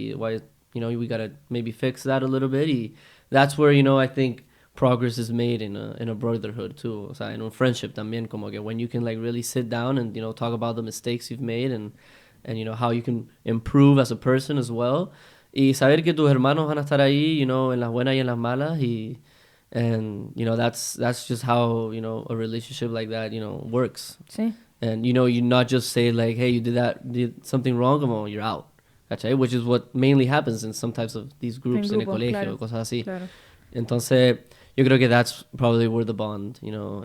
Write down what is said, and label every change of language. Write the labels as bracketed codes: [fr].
[en] Why, you know, we got to maybe fix that a little bit. That's where, you know, I think progress is made in a brotherhood too. [es] O sea, en un friendship también, como que [en] when you can like really sit down and, you know, talk about the mistakes you've made and you know, how you can improve as a person as well. [es] Y saber que tus hermanos van a estar ahí, [en] you know, [es] en las buenas y en las malas. [en] And you know, that's just how, you know, a relationship like that, you know, works. [es] Sí. [en] And you know, you not just say like, hey, you did something wrong, como you're out. [es] ¿Cachai? [en] Which is what mainly happens in some types of these groups [es] en el colegio, claro. cosas así. Claro. Entonces, yo creo que [en] that's probably where the bond, you know,